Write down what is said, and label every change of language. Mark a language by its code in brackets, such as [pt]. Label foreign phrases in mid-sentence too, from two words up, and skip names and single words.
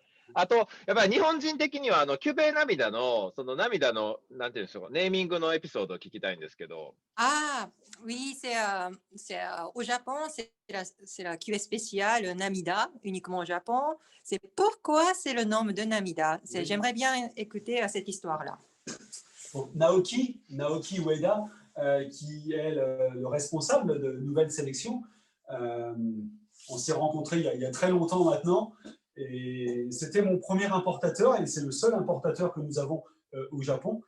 [ja] あと、やっぱり日本人的には、キュベ涙の、その涙の、なんていうんでしょう、ネーミングのエピソードを聞きたいんですけど。 [fr] Ah, oui, au Japon, c'est la cuvée spéciale Namida, uniquement au Japon. C'est pourquoi c'est le nom de Namida. Oui. J'aimerais bien écouter cette histoire-là. Donc, Naoki Ueda, qui est le responsable de Nouvelle Sélection, euh, on s'est rencontrés il y a très longtemps maintenant, et c'était mon premier importateur, et c'est le seul importateur que nous avons au Japon.